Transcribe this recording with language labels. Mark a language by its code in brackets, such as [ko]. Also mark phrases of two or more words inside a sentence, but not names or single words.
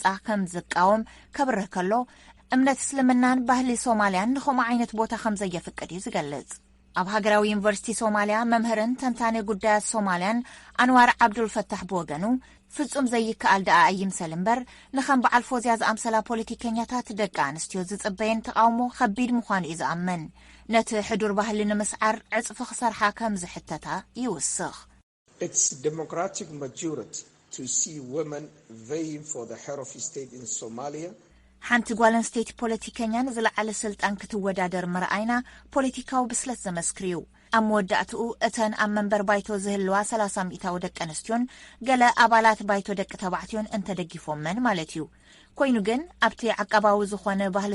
[ti] ከም ዝቃወም ከብርህ ከሎ እምነት እስልምናን ባህሊ ሶማልያን ንኸምኡ ዓይነት ቦታ ከም ዘየፍቅድ እዩ ዝገልጽ ኣብ ሃገራዊ ዩኒቨርሲቲ ሶማልያ መምህርን ተንታኒ ጉዳያት ሶማልያን ኣንዋር ዓብዱልፈታሕ ብወገኑ ፍጹም ዘይከኣል ደኣ ኣይምሰል እምበር ንኸም በዓል ፎዝያ ዝኣምሰላ ፖለቲከኛታት ደቂ ኣንስትዮ ዝጽበየን ተቃውሞ ከቢድ ምዃኑ እዩ ዝኣምን ነቲ ሕዱር ባህሊ ንምስዓር ዕጽፊ ክሰርሓ ከም ዝሕተታ ይውስኽ [en] It's democratic majority to see women vying for the head of state in Somalia [ti] ሓንቲ ጓል ኣንስተይቲ ፖለቲከኛን ዝለዓለ ስልጣን ክትወዳደር ምርኣይና ፖለቲካዊ ብስለት ዘመስክር እዩ ኣብ መወዳእትኡ እተን ኣብ መንበር ባይቶ ዝህልዋ 30 ሚእታዊ ደቂ ኣንስትዮን ገለ ኣባላት ባይቶ ደቂ ተባዕትዮን እንተደጊፎመን ማለት እዩ ኮይኑ ግን ኣብቲ ዓቀባዊ ዝኾነ ባህሊ